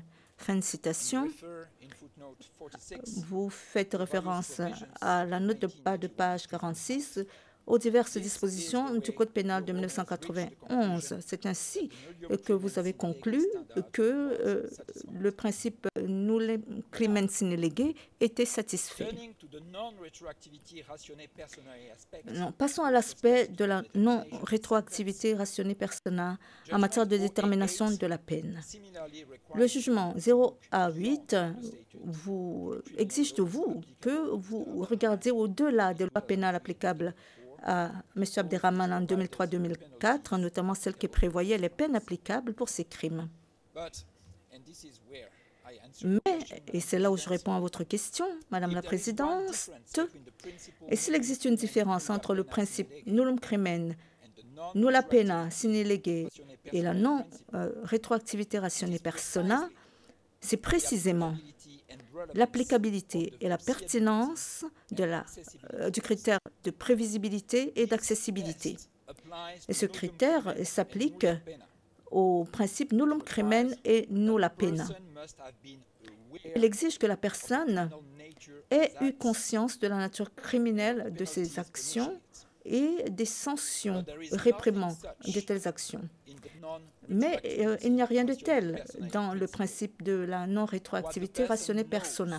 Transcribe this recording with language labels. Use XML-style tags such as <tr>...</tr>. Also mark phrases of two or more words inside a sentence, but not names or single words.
<fr>Fin de citation. Vous faites référence à la note de bas de page 46 aux diverses dispositions du Code pénal de 1991. C'est ainsi que vous avez conclu que le principe</fr> <la>nullum crimen sine lege</la> <fr>était satisfait. Non, passons à l'aspect de la non-rétroactivité</fr> <la>rationnée persona</la> <fr>en matière de détermination de la peine. Le jugement 0 à 8 exige de vous que vous regardiez au-delà des lois pénales applicables à M. Abderrahmane en 2003-2004, notamment celles qui prévoyaient les peines applicables pour ces crimes. Mais, et c'est là où je réponds à votre question, Madame la Présidente, et s'il existe une différence entre le principe</fr> <la>nullum crimen, nulla pena sine lege</la> <fr>et la non-rétroactivité</fr> <la>rationnée persona,</la> <fr>c'est précisément l'applicabilité et la pertinence du critère de prévisibilité et d'accessibilité. Et ce critère s'applique au principe</fr> <la>nullum crimen</la> <fr>et</fr> <la>nulla pena.</la> <fr>Il exige que la personne ait eu conscience de la nature criminelle de ses actions et des sanctions réprimant de telles actions. Mais il n'y a rien de tel dans le principe de la non-rétroactivité</fr> <la>rationnée persona.</la>